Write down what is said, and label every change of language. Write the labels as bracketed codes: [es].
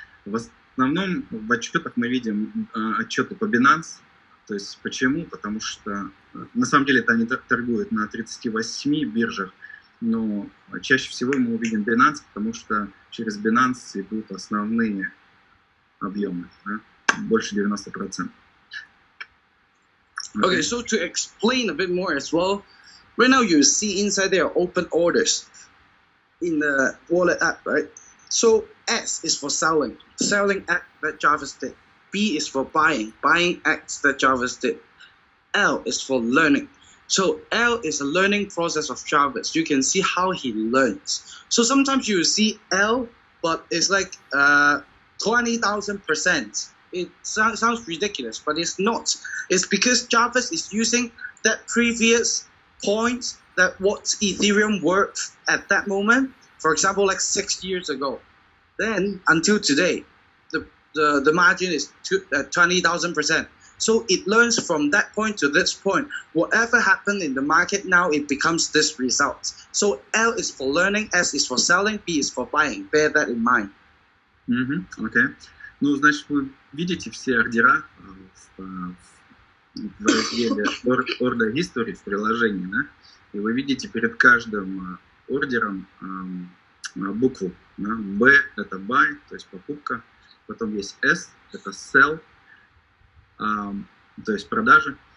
[ru] В основном в отчетах мы видим отчеты по Binance. То есть почему? Потому что на самом деле это они торгуют на 38 биржах, но чаще всего мы увидим Binance, потому что через Binance идут основные объемы, да? Больше 90%. [en] Okay, so to explain a bit more as well, right now you see inside there open orders in the wallet app, right? So S is for selling act that Jarvis did. B is for buying acts that Jarvis did. L is for learning. So L is a learning process of Jarvis. You can see how he learns. So sometimes you see L, but it's like 20,000%. It sounds ridiculous, but it's not. It's because Jarvis is using that previous point that what Ethereum worth at that moment. For example, like 6 years ago. Then until today, the margin is 20,000%. So it learns from that point to this point. Whatever happened in the market now, it becomes this result. So L is for learning, S is for selling, B is for buying. Bear that in mind. [ru] Окей. Ну, значит, вы видите все ордера в разделе Order History в приложении, да? И вы видите перед каждым ордером букву. Да? B – это buy, то есть покупка. Потом есть S – это sell, то есть продажа.